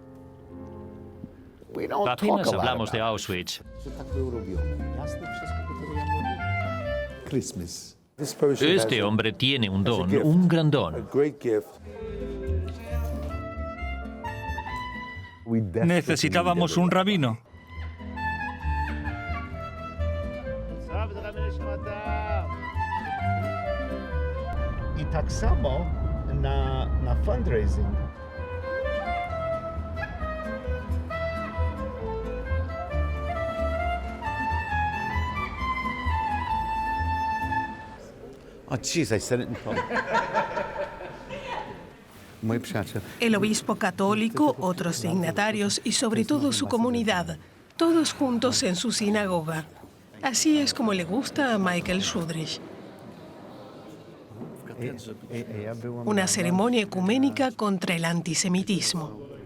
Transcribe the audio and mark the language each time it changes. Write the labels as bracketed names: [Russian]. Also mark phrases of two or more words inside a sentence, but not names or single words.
[Spanish] Apenas hablamos de Auschwitz. Este hombre tiene un don, un gran don. Necesitábamos un rabino. [Polish] I tak samo na fundraising. [English] Oh, jeez, I said it in public. [Spanish] El obispo católico, otros dignatarios y sobre todo su comunidad, todos juntos en su sinagoga. Así es como le gusta a Michael Szudrich. Una ceremonia ecuménica contra el antisemitismo.